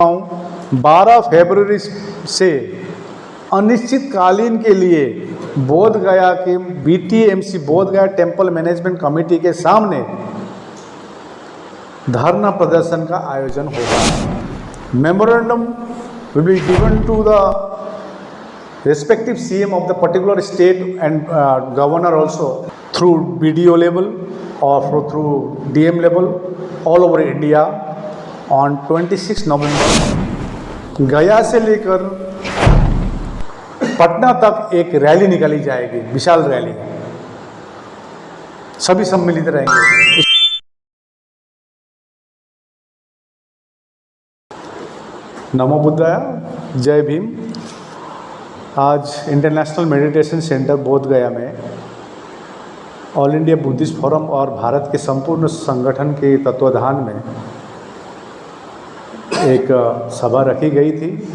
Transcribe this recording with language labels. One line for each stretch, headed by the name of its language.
Hindi: 12 फरवरी से अनिश्चितकालीन के लिए बोध गया के BTMC बोध गया टेम्पल मैनेजमेंट कमेटी के सामने धरना प्रदर्शन का आयोजन होगा।
English: Memorandum will be given to the respective CM of the particular state and governor also through BDO level or through DM level all over India on 26 November.
Hindi: गया से लेकर पटना तक एक रैली निकाली जाएगी, विशाल रैली, सभी सम्मिलित रहेंगे। नमो बुद्धाय, जय भीम। आज इंटरनेशनल मेडिटेशन सेंटर बोध गया में ऑल इंडिया बुद्धिस्ट फोरम और भारत के संपूर्ण संगठन के तत्वाधान में एक सभा रखी गई थी।